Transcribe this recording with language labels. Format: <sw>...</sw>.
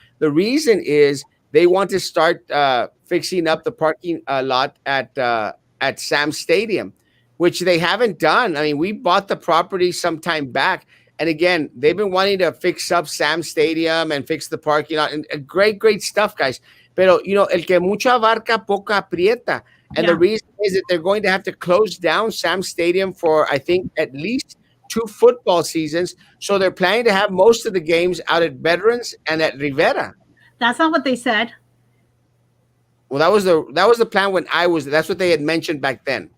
<en>The reason is they want to start fixing up the parking lot at Sam Stadium, which they haven't done. I mean, we bought the property some time back, and again, they've been wanting to fix up Sam Stadium and fix the parking lot, and great stuff, guys.</en> <es>Pero el que mucho abarca, poco aprieta.</es> <en>And the Yeah. reason is that they're going to have to close down Sam Stadium for, I think, at least 2 football seasons. So they're planning to have most of the games out at Veterans and at Rivera. That's not what they said. Well, that was the plan when I was. That's what they had mentioned back then.</en>